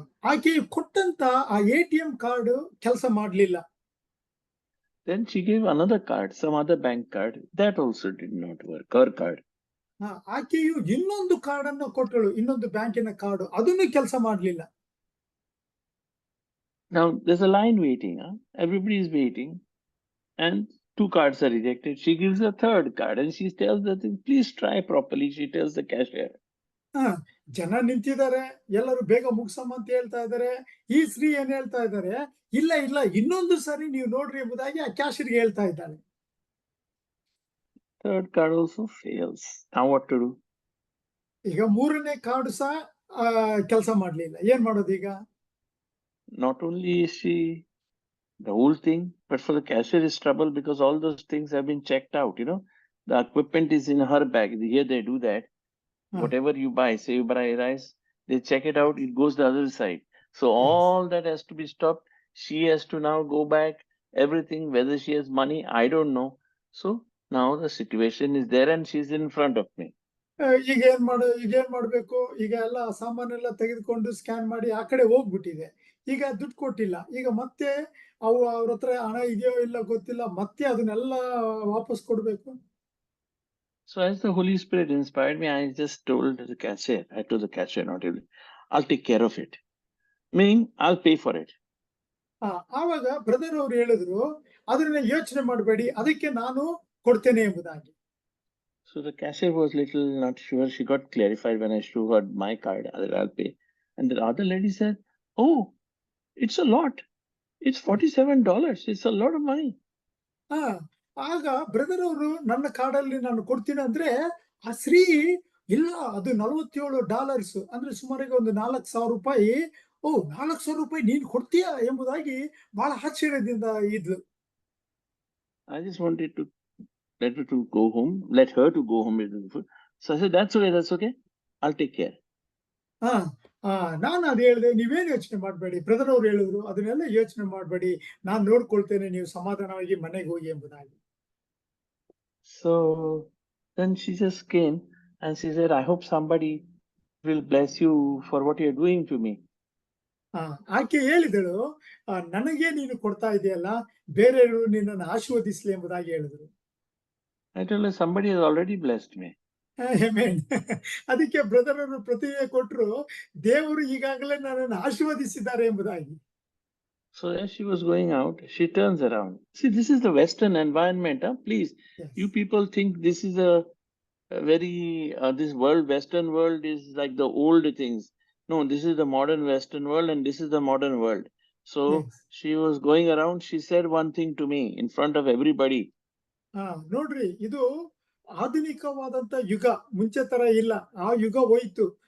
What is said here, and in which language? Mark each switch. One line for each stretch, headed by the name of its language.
Kannada: ಆಕೆಯು ಕೊಟ್ಟಂತ ಆ ATM ಕಾರ್ಡ್ ಕೆಲಸ ಮಾಡಲಿಲ್ಲ.
English: Then she gave another card, some other bank card, that also did not work, her card.
Kannada: ಆಕೆಯು ಇನ್ನೊಂದು ಕಾರ್ಡ್ ಅನ್ನು ಕೊಟ್ಟಳು, ಇನ್ನೊಂದು ಬ್ಯಾಂಕಿನ ಕಾರ್ಡ್, ಅದನ್ನು ಕೆಲಸ ಮಾಡಲಿಲ್ಲ.
English: Now there's a line waiting, everybody is waiting, and 2 cards are rejected. She gives a third card and she tells that please try properly, she tells the cashier.
Kannada: ಜನ ನಿಂತಿದ್ದಾರೆ, ಎಲ್ಲರೂ ಬೇಗ ಮುಗಿಸಮ್ಮ ಅಂತ ಹೇಳ್ತಾ ಇದ್ದಾರೆ. ಈ ಸ್ತ್ರೀ ಏನ್ ಹೇಳ್ತಾ ಇದ್ದಾರೆ, ಇಲ್ಲ ಇನ್ನೊಂದು ಸರಿ ನೀವು ನೋಡ್ರಿ ಎಂಬುದಾಗಿ ಆ ಕ್ಯಾಶಿಯರ್ಗೆ ಹೇಳ್ತಾ ಇದ್ದಾಳೆ.
English: Third card also fails. Now what to do?
Kannada: ಈಗ ಮೂರನೇ ಕಾರ್ಡ್ ಸಹ ಕೆಲಸ ಮಾಡ್ಲಿಲ್ಲ, ಏನ್ ಮಾಡೋದು ಈಗ?
English: Not only is she the whole thing, but for the cashier is trouble, because all those things have been checked out. The equipment is in her bag. Here they do that. Whatever you buy, say you buy rice, they check it out, it goes the other side. So all that has to be stopped. She has to now go back, everything, whether she has money, I don't know. So now the situation is there and she's in front of me.
Kannada: ಈಗ ಏನ್ ಮಾಡ್ಬೇಕು? ಈಗ ಎಲ್ಲ ಸಾಮಾನೆಲ್ಲ ತೆಗೆದುಕೊಂಡು scan ಮಾಡಿ ಆ ಕಡೆ ಹೋಗ್ಬಿಟ್ಟಿದೆ. ಈಗ ದುಡ್ಡು ಕೊಟ್ಟಿಲ್ಲ. ಈಗ ಮತ್ತೆ ಅವ್ರ ಹತ್ರ ಹಣ ಇದೆಯೋ ಇಲ್ಲ ಗೊತ್ತಿಲ್ಲ, ಮತ್ತೆ ಅದನ್ನೆಲ್ಲ ವಾಪಸ್ ಕೊಡ್ಬೇಕು.
English: So as the Holy Spirit inspired me, I just told the cashier, not really, I'll take care of it. Meaning, I'll pay for it.
Kannada: ಆವಾಗ ಬ್ರದರ್ ಅವರು ಹೇಳಿದ್ರು, ಅದನ್ನ ಯೋಚನೆ ಮಾಡಬೇಡಿ, ಅದಕ್ಕೆ ನಾನು ಕೊಡ್ತೇನೆ ಎಂಬುದಾಗಿ.
English: So the cashier was little not sure. She got clarified when I showed her my card that I'll pay. And the other lady said, "Oh, it's a lot. It's $47. It's a lot of money."
Kannada: ಹಾ ಆಗ brother ಅವರು ನನ್ನ ಕಾರ್ಡಲ್ಲಿ ನಾನು ಕೊಡ್ತೀನಿ ಅಂದ್ರೆ ಆ ಸ್ತ್ರೀ ಇಲ್ಲ ಅದು $47 ಅಂದ್ರೆ ಸುಮಾರಿಗೆ ಒಂದು ₹4,000. ಓ ₹4,000 ನೀನ್ ಕೊಡ್ತೀಯಾ ಎಂಬುದಾಗಿ ಬಹಳ ಆಶ್ಚರ್ಯದಿಂದ ಇದ್ಲು.
English: I just wanted to let her to go home, let her to go home with the food. So I said, that's okay. I'll take care.
Kannada: ಹಾ ನಾನು ಅದು ಹೇಳಿದೆ, ನೀವೇನು ಯೋಚನೆ ಮಾಡಬೇಡಿ, ಬ್ರದರ್ ಅವ್ರು ಹೇಳಿದ್ರು ಅದನ್ನೆಲ್ಲ ಯೋಚನೆ ಮಾಡಬೇಡಿ, ನಾನು ನೋಡ್ಕೊಳ್ತೇನೆ, ನೀವು ಸಮಾಧಾನವಾಗಿ ಮನೆಗೆ ಹೋಗಿ ಎಂಬುದಾಗಿ.
English: So then she just came and she said, "I hope somebody will bless you for what you're doing to me."
Kannada: ಆಕೆ ಹೇಳಿದಳು, ನನಗೆ ನೀನು ಕೊಡ್ತಾ ಇದೆಯಲ್ಲ, ಬೇರೆಯವರು ನಿನ್ನನ್ನು ಆಶೀರ್ವದಿಸಲಿ ಎಂಬುದಾಗಿ ಹೇಳಿದ್ರು.
English: I told her, somebody has already blessed me.
Kannada: Amen. ಅದಕ್ಕೆ ಬ್ರದರ್ ಅವರು ಪ್ರತಿಕ್ರಿಯೆ ಕೊಟ್ಟರು, ದೇವರು ಈಗಾಗಲೇ ನನ್ನನ್ನು ಆಶೀರ್ವದಿಸಿದ್ದಾರೆ ಎಂಬುದಾಗಿ.
English: So as she was going out, she turns around. See, this is the Western environment. Please, Yes. you people think this is a very, this world, Western world is like the old things. No, this is the modern Western world and this is the modern world. So Yes. she was going around. She said one thing to me in front of everybody.
Kannada: ನೋಡ್ರಿ, ಇದು ಆಧುನಿಕವಾದಂತ ಯುಗ, ಮುಂಚೆ ತರ ಇಲ್ಲ, ಆ ಯುಗ ಹೋಯ್ತು.